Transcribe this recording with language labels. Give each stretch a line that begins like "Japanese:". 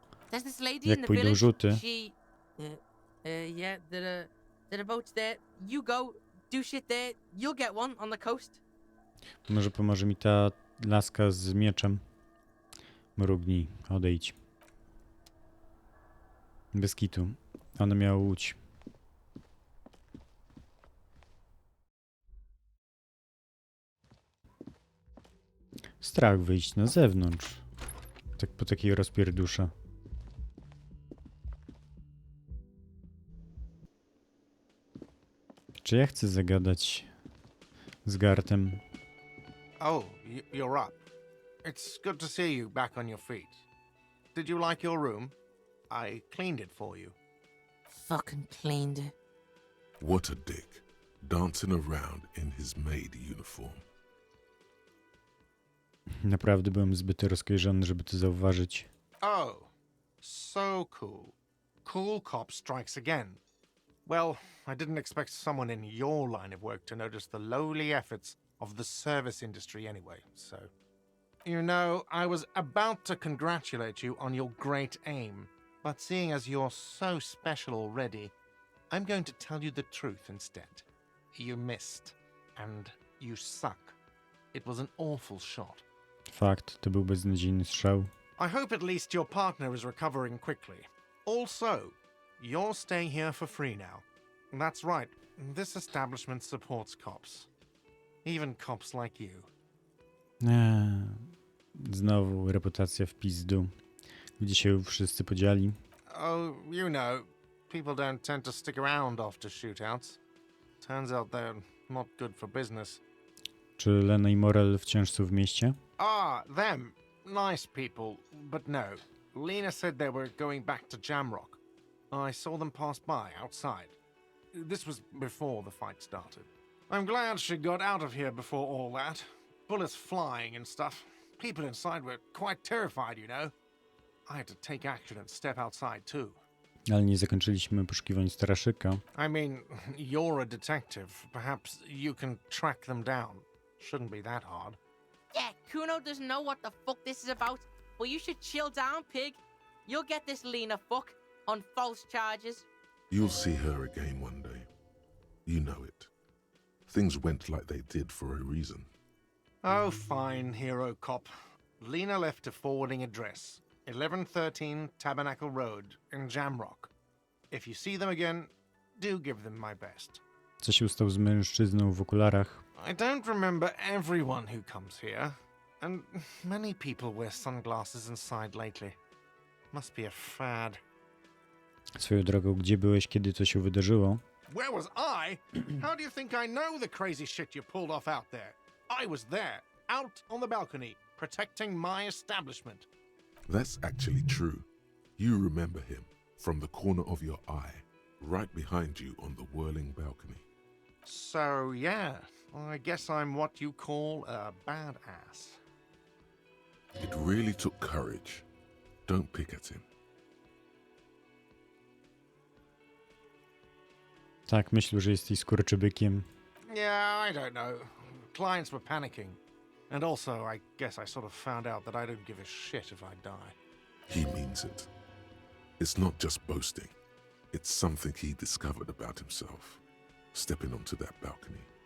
English: There's this lady
Polish: Jak
English: in the
Polish: pójdą
English: village.
Polish: rzuty.
English: She, yeah, there are boats there. You go, do shit there. You'll get one on the coast.
Polish: Może pomoże mi ta laska z mieczem. Mrugnij, odejdź. Bez kitu. Ona miała łódź. Strach wyjść na zewnątrz. Tak po takiej rozpierdusze. Czy ja chcę zagadać z Gartem?
English: Oh, you're up. It's good to see you back on your feet. Did you like your room? I cleaned it for you. Fucking cleaned it. What a dick, dancing around in his maid uniform.
Polish: Naprawdę byłem zbyt rozkojarzony, żeby to zauważyć.
English: Oh, so cool. Cool cop strikes again. Well, I didn't expect someone in your line of work to notice the lowly efforts of the service industry anyway, so... You know, I was about to congratulate you on your great aim, but seeing as you're so special already, I'm going to tell you the truth instead. You missed, and you suck. It was an awful shot.
Polish: Fakt, to był beznadziejny strzał.
English: I hope at least your partner is recovering quickly. Also, you're staying here for free now. That's right, this establishment supports cops. Even cops like you.
Polish: Znowu reputacja w pizdu. Gdzie się wszyscy podzieli.
English: Oh, you know, people don't tend to stick around after shootouts. Turns out they're not good for business.
Polish: Czy Lena i Morel wciąż są w mieście?
English: Ah, them. Nice people, but no. Lena said they were going back to Jamrock. I saw them pass by outside. This was before the fight started. I'm glad she got out of here before all that. Bullets flying and stuff. People inside were quite terrified, you know. I had to take action and step outside too.
Polish: Ale nie zakończyliśmy poszukiwań straszyka.
English: I mean, you're a detective. Perhaps you can track them down. Shouldn't be that hard. Yeah, Kuno doesn't know what the fuck this is about, but you should chill down, pig. You'll get this Lena fuck on false charges. You'll see her again one day. You know it. Things went like they did for a reason. Oh, fine, hero cop. Lena left a forwarding address. 1113 Tabernacle Road in Jamrock. If you see them again, do give them my best.
Polish: Co się stało z mężczyzną w okularach?
English: I don't remember everyone who comes here, and many people wear sunglasses inside lately. Must be a fad.
Polish: Swoją drogą, gdzie byłeś, kiedy to się wydarzyło?
English: Where was I? How do you think I know the crazy shit you pulled off out there? I was there, out on the balcony, protecting my establishment. That's actually true. You remember him from the corner of your eye, right behind you on the whirling balcony. So, yeah, I guess I'm what you call a badass. It really took courage. Don't pick at him.
Polish: Tak, myślę, że jesteś skurczybykiem.
English: Yeah, I don't know. Clients were panicking. And also, I guess I sort of found out that I don't give a shit if I die. He means it. It's not just boasting. It's something he discovered about himself, stepping onto that balcony.